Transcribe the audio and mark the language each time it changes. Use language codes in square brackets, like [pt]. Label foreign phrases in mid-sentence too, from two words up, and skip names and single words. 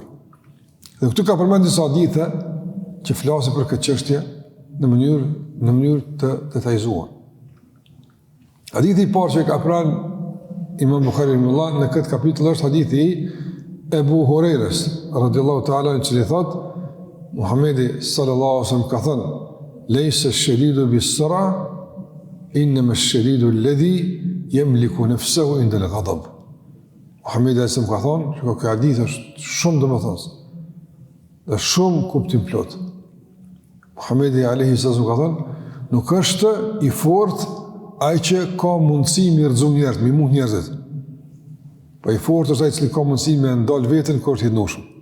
[sq] Dhe këtu ka përmend disa hadithe që flasin për këtë çështje në mënyrë të detajzuar. Hadithi i parë që ka pranë Imam Buhariu rahimullah në këtë kapitull është hadithi i Ebu Hurajrës [ar] رضي الله تعالى [sq] në cili thot Muhamedi [ar] صلى الله عليه وسلم [sq] ka thënë: [ar] "ليس الشديد بالصرعة إنما الشديد الذي يملك نفسه عند الغضب." [sq] Muhamedi [ar] صلى الله عليه وسلم [sq] ka thënë, që ky hadith është shumë domethënës dhe shumë kuptim plot. Muhamedi [ar] عليه وسلم [sq] ka thënë, nuk është i fortë ai që ka mundësi mi rrëzu njerëz, mi mund njerëzit. Po i fortë është ai që ka mundësi me ndal veten kur të hidhnushëm.